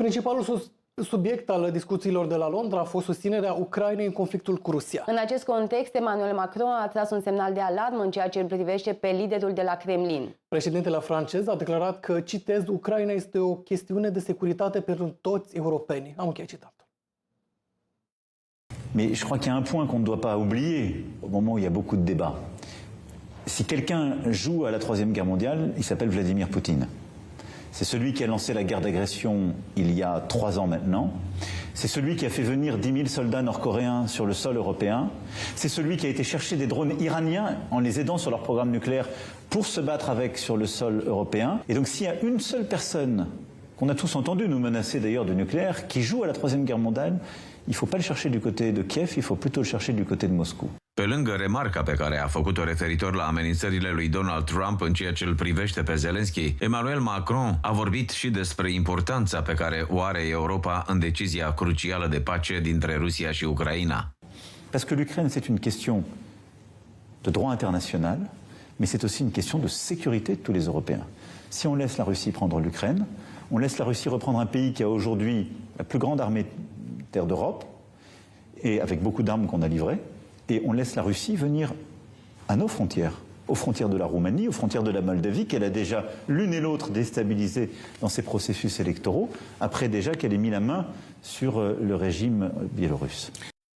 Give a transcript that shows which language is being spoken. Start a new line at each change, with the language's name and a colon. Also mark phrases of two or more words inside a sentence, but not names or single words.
Romanian: Principalul subiect al discuțiilor de la Londra a fost susținerea Ucrainei în conflictul cu Rusia. În acest context, Emmanuel Macron a tras un semnal de alarmă în ceea ce îl privește pe liderul de la Kremlin. Președintele francez a declarat că, citez, Ucraina este o chestiune de securitate pentru toți europenii. Am încheiat citatul.
French: Mais je crois qu'il y a un point qu'on ne doit pas oublier au moment où il y a beaucoup de débats. Si quelqu'un joue à la Troisième Guerre mondiale, il s'appelle Vladimir Poutine. C'est celui qui a lancé la guerre d'agression il y a 3 ans maintenant. C'est celui qui a fait venir 10 000 soldats nord-coréens sur le sol européen. C'est celui qui a été chercher des drones iraniens en les aidant sur leur programme nucléaire pour se battre avec sur le sol européen. Et donc s'il y a une seule personne, qu'on a tous entendu nous menacer d'ailleurs de nucléaire, qui joue à la Troisième Guerre mondiale, il ne faut pas le chercher du côté de Kiev, il faut plutôt le chercher du côté de Moscou.
Romanian: Pe lângă remarca pe care a făcut-o referitor la amenințările lui Donald Trump în ceea ce îl privește pe Zelensky, Emmanuel Macron a vorbit și despre importanța pe care o are Europa în decizia crucială de pace dintre Rusia și Ucraina.
French: Parce que l'Ukraine, c'est une question de droit international, mais c'est aussi une question de sécurité de tous les Européens. Si on laisse la Russie prendre l'Ukraine, on laisse la Russie reprendre un pays qui a aujourd'hui la plus grande armée terre d'Europe, et avec beaucoup d'armes qu'on a livrées, et on laisse la Russie venir à nos frontières, aux frontières de la Roumanie, aux frontières de la Moldavie, qu'elle a déjà l'une et l'autre déstabilisées dans ses processus électoraux, après déjà qu'elle ait mis la main sur le régime biélorusse.